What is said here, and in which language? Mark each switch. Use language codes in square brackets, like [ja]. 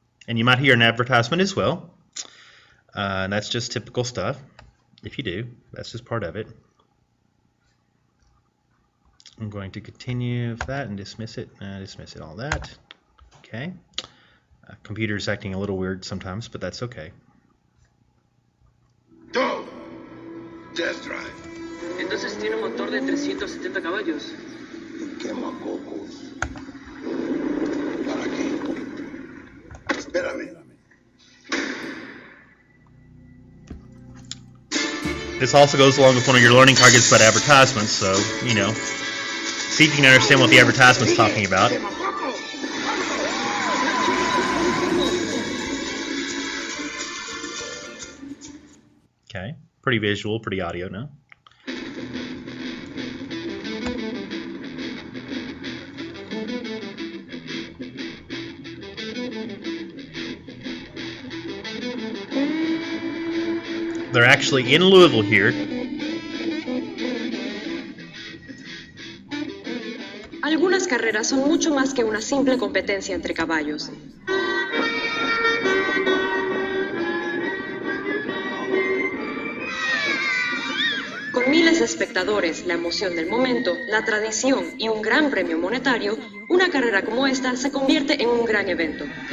[en] And you might hear an advertisement as well. And that's just typical stuff. If you do, that's just part of it. I'm going to continue with that and dismiss it, all that. Okay. Computer's acting a little weird sometimes, but that's okay. Go! Test drive. [es] Entonces tiene un motor de 370 caballos. Quemacocos. ¿Para qué? Espérame. [en] This also goes along with one of your learning targets about advertisements, so, see if you can understand what the advertisement's talking about. Okay, pretty visual, pretty audio, no? They're actually in Louisville here. [es] Algunas carreras son mucho más que una simple competencia entre caballos. Con miles de espectadores, la emoción del momento, la tradición y un gran premio monetario, una carrera como esta se convierte en un gran evento.